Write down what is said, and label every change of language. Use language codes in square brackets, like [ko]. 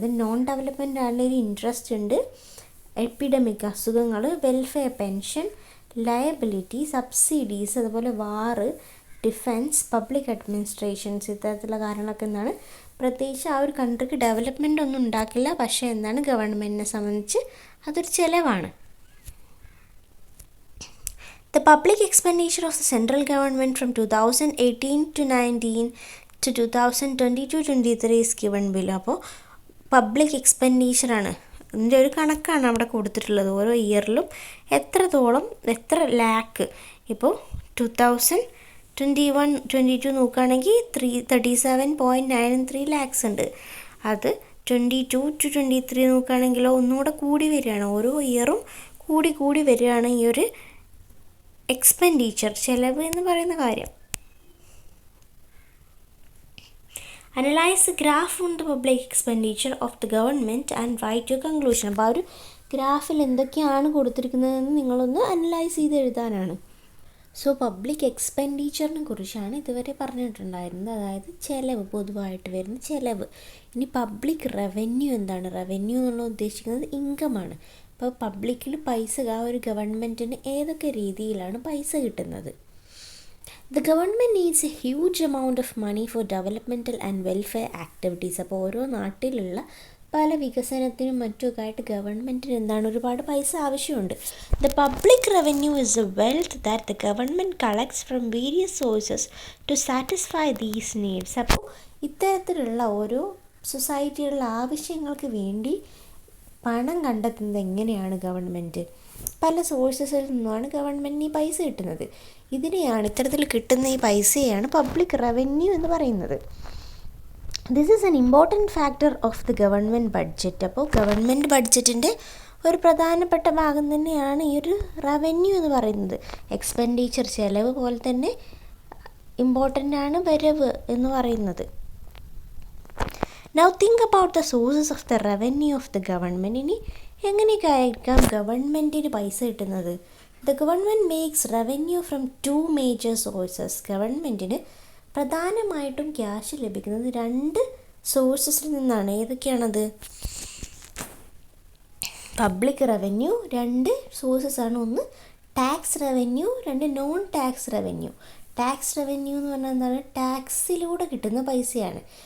[ml] Then non development ആണെങ്കിൽ interest ഉണ്ട്, epidemic അസുഖങ്ങൾ, വെൽഫെയർ പെൻഷൻ, ലയബിലിറ്റി, സബ്സിഡീസ്, അതുപോലെ വാറ്, ഡിഫെൻസ്, പബ്ലിക് അഡ്മിനിസ്ട്രേഷൻസ്, ഇത്തരത്തിലുള്ള കാര്യങ്ങളൊക്കെ എന്താണ് പ്രത്യേകിച്ച് ആ ഒരു കൺട്രിക്ക് ഡെവലപ്മെൻ്റ് ഒന്നും ഉണ്ടാക്കില്ല, പക്ഷേ എന്താണ് ഗവൺമെൻറ്റിനെ സംബന്ധിച്ച് അതൊരു ചിലവാണ്. [en] The public expenditure of the central government from 2018 to 19 to 2022-23 is given below. [ml] അപ്പോൾ പബ്ലിക് എക്സ്പെൻഡിച്ചറാണ്, അതിൻ്റെ ഒരു കണക്കാണ് അവിടെ കൊടുത്തിട്ടുള്ളത്. ഓരോ ഇയറിലും എത്രത്തോളം, എത്ര ലാക്ക്. ഇപ്പോൾ 2021-22 നോക്കുകയാണെങ്കിൽ 37.93 ലാക്സ് ഉണ്ട്. അത് 22-23 നോക്കുകയാണെങ്കിലോ ഒന്നുകൂടെ കൂടി വരികയാണ്. ഓരോ ഇയറും കൂടി വരികയാണ് ഈ ഒരു എക്സ്പെൻഡിച്ചർ, ചിലവ് എന്ന് പറയുന്ന കാര്യം. [en] Analyse the graph on the public expenditure of the government and write your conclusion. [ml] അപ്പോൾ ആ ഒരു ഗ്രാഫിൽ എന്തൊക്കെയാണ് കൊടുത്തിരിക്കുന്നതെന്ന് നിങ്ങളൊന്ന് അനലൈസ് ചെയ്ത് എഴുതാനാണ്. സോ പബ്ലിക് എക്സ്പെൻഡിച്ചറിനെ കുറിച്ചാണ് ഇതുവരെ പറഞ്ഞിട്ടുണ്ടായിരുന്നത്, അതായത് ചിലവ്, പൊതുവായിട്ട് വരുന്ന ചിലവ്. ഇനി പബ്ലിക് റവന്യൂ എന്താണ്? റവന്യൂ എന്നുള്ള ഉദ്ദേശിക്കുന്നത് ഇൻകമാണ്. അപ്പോൾ പബ്ലിക്കിൽ പൈസ, ആ ഒരു ഗവൺമെൻറ്റിന് ഏതൊക്കെ രീതിയിലാണ് പൈസ കിട്ടുന്നത്? [en] The government needs a huge amount of money for developmental and welfare activities. [ml] അപ്പോൾ ഓരോ നാട്ടിലുള്ള പല വികസനത്തിനും മറ്റുമൊക്കെ ആയിട്ട് ഗവൺമെൻറ്റിന് എന്താണ് ഒരുപാട് പൈസ ആവശ്യമുണ്ട്. [en] The public revenue is the wealth that the government collects from various sources to satisfy these needs. [ml] അപ്പോൾ ഇത്തരത്തിലുള്ള ഓരോ സൊസൈറ്റികളുടെ ആവശ്യങ്ങൾക്ക് വേണ്ടി പണം കണ്ടെത്തുന്നത് എങ്ങനെയാണ് ഗവൺമെൻറ്? പല സോഴ്സസിൽ നിന്നുമാണ് ഗവൺമെൻറ്റിന് ഈ പൈസ കിട്ടുന്നത്. ഇതിനെയാണ്, ഇത്തരത്തിൽ കിട്ടുന്ന ഈ പൈസയാണ് പബ്ലിക് റവന്യൂ എന്ന് പറയുന്നത്. [en] This is an important factor of the government budget. [ml] അപ്പോൾ ഗവൺമെൻറ് ബഡ്ജറ്റിൻ്റെ ഒരു പ്രധാനപ്പെട്ട ഭാഗം തന്നെയാണ് ഈ ഒരു റവന്യൂ എന്ന് പറയുന്നത്. എക്സ്പെൻഡിച്ചർ, ചിലവ് പോലെ തന്നെ ഇമ്പോർട്ടൻ്റ് ആണ് വരവ് എന്ന് പറയുന്നത്. [en] Now think about the sources of the revenue of the government. [ml] ഇനി എങ്ങനെയൊക്കെ ആയിരിക്കാം ഗവൺമെൻറ്റിന് പൈസ കിട്ടുന്നത്? [en] The government makes revenue from two major sources. [ml] ഗവൺമെൻറ്റിന് പ്രധാനമായിട്ടും ക്യാഷ് ലഭിക്കുന്നത് രണ്ട് സോഴ്സസിൽ നിന്നാണ്. ഏതൊക്കെയാണത്? പബ്ലിക് റവന്യൂ, രണ്ട് സോഴ്സസാണ്. ഒന്ന് ടാക്സ് റവന്യൂ, രണ്ട് non tax revenue. Tax revenue എന്ന് പറഞ്ഞാൽ എന്താണ്? ടാക്സിലൂടെ കിട്ടുന്ന പൈസയാണ്.